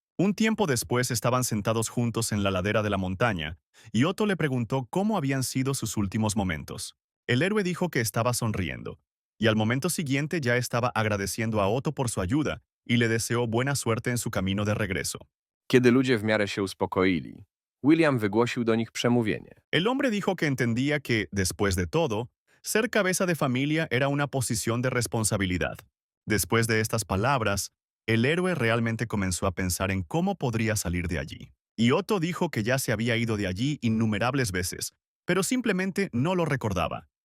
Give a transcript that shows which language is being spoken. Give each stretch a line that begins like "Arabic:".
Spanish: Un tiempo después estaban sentados juntos en la ladera de la montaña, y Otto le preguntó cómo habían sido sus últimos momentos. El héroe dijo que estaba sonriendo, y al momento siguiente ya estaba agradeciendo a Otto por su ayuda y le deseó buena suerte en su camino de regreso.
Polish: Kiedy ludzie w miarę się uspokoili, William wygłosił do nich przemówienie.
Spanish: El hombre dijo que entendía que, después de todo, ser cabeza de familia era una posición de responsabilidad. Después de estas palabras, el héroe realmente comenzó a pensar en cómo podría salir de allí. Y Otto dijo que ya se había ido de allí innumerables veces, pero simplemente no lo recordaba.